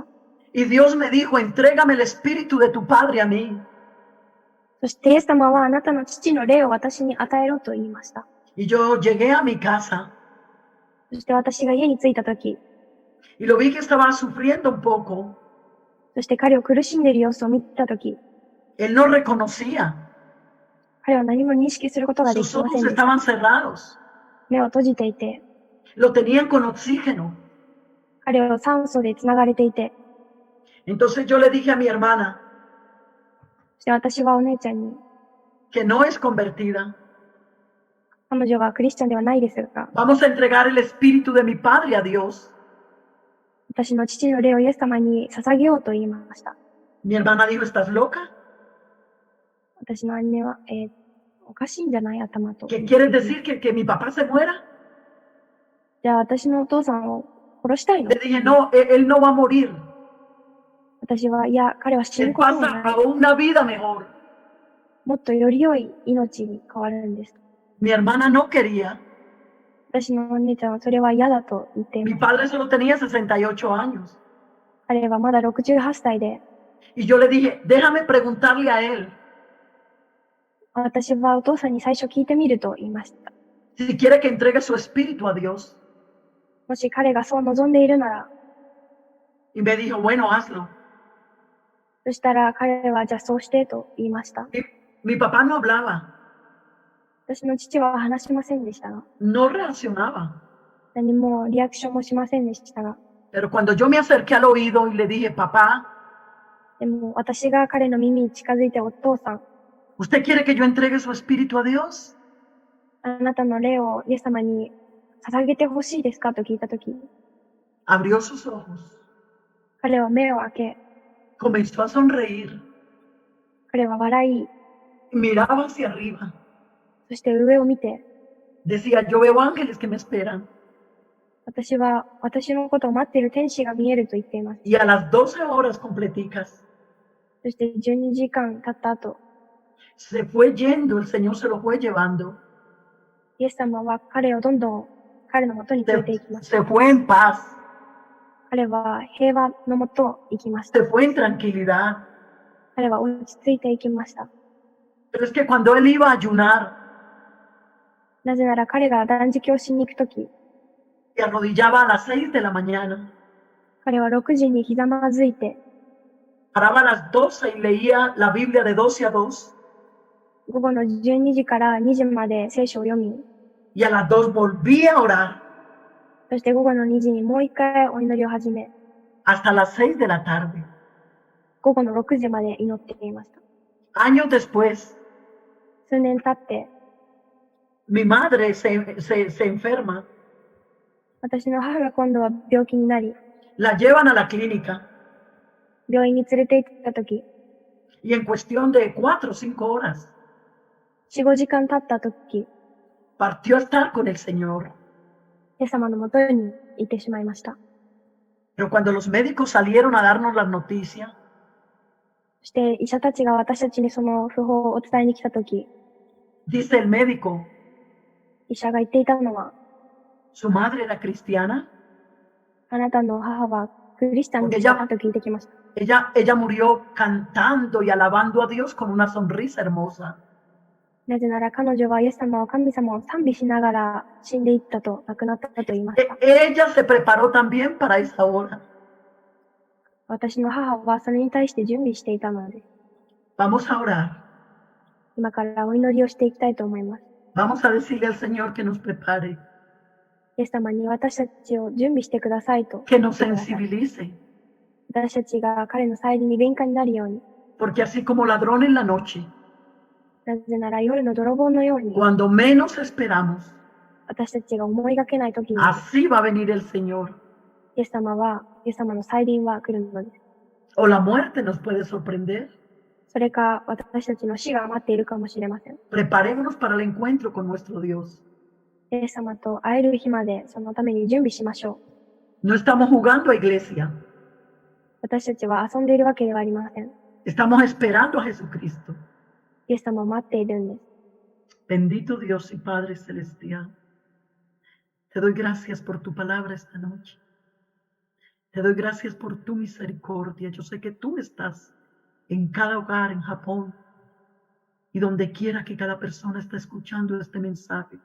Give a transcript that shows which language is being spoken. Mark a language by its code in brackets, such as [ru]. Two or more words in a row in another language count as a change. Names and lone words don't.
[es] Y Dios me dijo, entrégame el espíritu de tu padre a mí. [ja] そしてイエス様はあなたの父の霊を私に与えろと言いました。 [es] Y yo llegué a mi casa [ja] そして私が家に着いた時、 [es] y lo vi que estaba sufriendo un poco. [ja] そして彼を苦しんでいる様子を見た時、 [es] Él no reconocía. [ja] 彼は何も認識することがで [es] Sus [ja] きませ [es] ojos [ja] んでした。 [es] estaban cerrados. [ja] 目を閉じていて、 [es] Lo tenían con oxígeno. [ja] 彼は酸素で繋がれていて、 [es] Entonces yo le dije a mi hermana, [ja] そして私はお姉ちゃんに、 [es] que no es convertida, [ja] 彼女がクリスチャンではないですが、 [es] vamos a entregar el espíritu de mi padre a Dios. [ja] 私の父の霊をイエス様に捧げようと言いました。 [es] Mi hermana dijo, ¿estás loca? [ja] 私の姉は、 おかしいんじゃない頭と。 [es] ¿Qué quieres decir? ¿Que mi papá se muera? [ja] じゃあ私のお父さんを殺したいの？ [es] Le dije, no, él no va a morir. [ja] 私は、いや、彼は死ぬ [es] Él [ja] ことも [es] pasa [ja] ない。 [es] a una vida mejor. [ja] もっとより良い命に変わるんです。 [es] Mi hermana no quería. [ja] 私のお姉ちゃんはそれは嫌だと言ってい [es] Mi [ja] ます。 [es] padre solo tenía 68 años. [ja] 彼はまだ68歳で、 [es] Y yo le dije, déjame preguntarle a él [ja] 私はお父さんに最初聞いてみると言いました。 [es] si quiere que entregue su espíritu a Dios. [ja] もし彼がそう望んでいるなら、 [es] Y me dijo, bueno, hazlo. [ja] そしたら彼はじゃあそうしてと言いました。 [es] Mi papá no hablaba, [ja] 私の父は話しませんでしたが、 [es] no reaccionaba. [ja] 何もリアクションもしませんでしたが、 [es] Pero cuando yo me acerqué al oído y le dije, papá, [ja] でも私が彼の耳に近づいて、お父さん、 [es] ¿usted quiere que yo entregue su espíritu a Dios? [ja] あなたの霊をイエス様に捧げてほしいですかと聞いたとき、 [es] Abrió sus ojos, [ja] 彼は目を開け、 [es] comenzó a sonreír, [ja] 彼は笑い、 [es] miraba hacia arriba, [ja] そして上を見て、 [es] decía, yo veo ángeles que me esperan. [ja] 私は私のことを待っている天使が見えると言っています。 [es] Y a las 12 horas completicas, [ja] そして12時間経った後、 [es] se fue yendo, el Señor se lo fue llevando. [ja] イエス様は彼をどんどん彼のもとに連れて行きました。 [es] Se fue en paz, [ja] 彼は平和のもと行きました。 [es] se fue en tranquilidad. [ja] 彼は落ち着いて行きました。 [es] Pero es que cuando él iba a ayunar, [ja] なぜなら彼が断食をしに行くとき、 [es] se arrodillaba a las 6 de la mañana, [ja] 彼は6時にひざまずいて、 [es] paraba a las 12 y leía la Biblia de 12 a 2, [ja] 午後の12時から2時まで聖書を読み、 [es] y a las 2 volvía a orar [ja] そして午後の2時にもう一回お祈りを始め、 [es] hasta las 6 de la tarde. [ja] 午後の6時まで祈っていました。 [es] Años después, [ja] 数年経って、 [es] mi madre se enferma, [ja] 私の母が今度は病気になり、 [es] la llevan a la clínica [ja] 病院に連れて行ったとき、 [es] y en cuestión de 4 o 5 horas [ja] 4、5 時間経ったとき、 [es] partió a estar con el Señor. [ja] イエス様のもとに行ってしまいました。 [es] Pero cuando los médicos salieron a darnos las noticias, [ja] そして医者たちが私たちにその訃報をお伝えに来たとき、 [es] dice el médico, [ja] 医者が言っていたのは、 [es] su madre era cristiana, [ja] あなたの母はクリスチャンでしたと聞いてきました。 [es] ella murió cantando y alabando a Dios con una sonrisa hermosa. [ja] なぜなら彼女はイエス様を神様を賛美しながら死んでいったと、亡くなったと言いました。 [es] Ella se preparó también para esa hora. [ja] 私の母はそれに対して準備していたので、 [es] Vamos a orar. [ja] 今からお祈りをしていきたいと思います。 [es] Vamos a decirle al Señor que nos prepare, [ja] イエス様に私たちを準備してくださいと [es] que [ja] 言っ [es] nos [ja] てください。 [es] sensibilice. [ja] 私たちが彼の再臨に敏感になるように、 [es] Porque así como ladrón en la noche, [ja] なぜなら夜の泥棒のように、 [es] cuando menos esperamos, [ja] 私たちが思いがけない時に、 [es] así va a venir el Señor. [ja] イエス様の再臨は来るのです。 [es] O la muerte nos puede sorprender. [ja] それか私たちの死が待っているかもしれません。 [es] Preparémonos para el encuentro con nuestro Dios. [ja] イエス様と会える日までそのために準備しましょう。 [es] No estamos jugando a iglesia. [ja] 私たちは遊んでいるわけではありません。 [es] Estamos esperando a Jesucristo. [ja] イエス様を待っているんです。 [es] Bendito Dios y Padre Celestial. Te doy gracias por tu palabra esta noche. Te doy gracias por tu misericordia. Yo sé que tú estás en cada hogar en Japón y donde quiera que cada persona está escuchando este mensaje.